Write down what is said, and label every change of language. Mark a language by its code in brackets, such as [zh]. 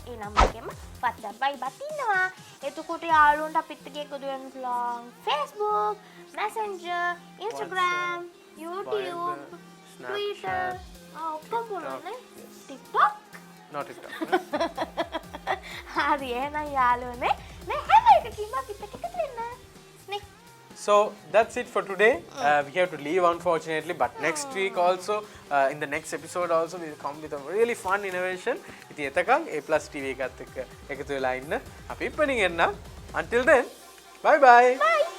[si] ඒ number එකෙම WhatsApp vibe ඉන්නවා. එතකොට යාළුවන්ට අපිත් එක්ක එකතු වෙන්න පුළුවන් Facebook, Messenger, Instagram, YouTube, Twitter, ඔක්කොම පුළුවන් නේ. [en] TikTok Not TikTok. [si] හරි එහෙනම් යාළුවනේ මේ හැම එකකින්ම අපිත් එක්ක එකතු වෙන්න නේ. [en] So that's it for today. We have to leave unfortunately, but next week also, in the next episode also, we will come with a really fun innovation. [si] ඉතින් එතකන් A+ TV එකත් එක්ක එකතු වෙලා ඉන්න අපි ඉපනින් එන්න. [en] Until then, bye bye.